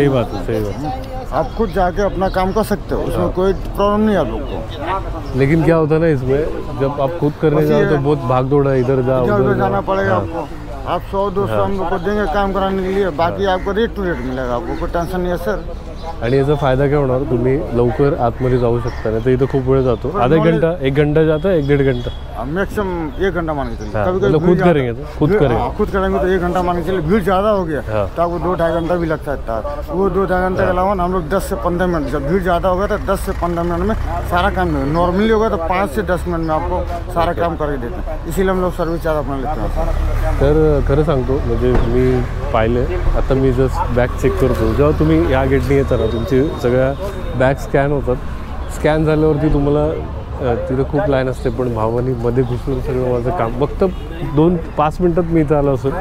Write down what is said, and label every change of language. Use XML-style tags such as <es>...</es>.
<hi>सही बात है, सही बात है. आप खुद जाके अपना काम कर सकते हो, उसमें कोई प्रॉब्लम नहीं है आप लोग को. लेकिन क्या होता है ना इसमें, जब आप खुद करने जाओ तो बहुत भाग दौड़ है, इधर जाओ उधर जाना पड़ेगा आपको. आप 100-200 हम लोग को देंगे काम कराने के लिए, बाकी आपको रेट टू रेट मिलेगा. आपको कोई टेंशन नहीं है सर.</hi> <mr>आणि याचा फायदा काय होणार, तुम्ही लवकर आतमध्ये जाऊ शकता. नाही तर इथं खूप वेळ जातो.</mr> <hi>आधा घंटा, 1 घंटा जाता है, 1-1.5 घंटा, मैक्सिमम 1 घंटा मान के चलिए. हाँ, कभी मतलब खुद करेंगे तो खुद करेंगे. खुद करेंगे तो 1 घंटा मान के चलिए. भीड़ ज़्यादा हो गया तो आपको 2-2.5 घंटा भी लग सकता है. वो 2-2.5 घंटे के अलावा हम लोग 10 से 15 मिनट, जब भीड़ ज़्यादा होगा तो 10 से 15 मिनट में सारा काम. नॉर्मली होगा तो 5 से 10 मिनट में आपको सारा काम करके देते हैं. इसीलिए हम लोग सर्विस चार्ज अपना लेते हैं.</hi> <mr>तर खरं सांगतो, म्हणजे मी पाहिलं, आता मी जस्ट बॅग चेक करतो. जेव्हा तुम्ही या गेटने येता ना, तुमची सगळ्या बॅग स्कॅन होतात. स्कॅन झाल्यावरती तुम्हाला तिथं खूप लाईन असते, पण भावानी मध्ये घुसून सगळं माझं काम फक्त 2-5 मिनटात मी इथं आलो असेल.</mr>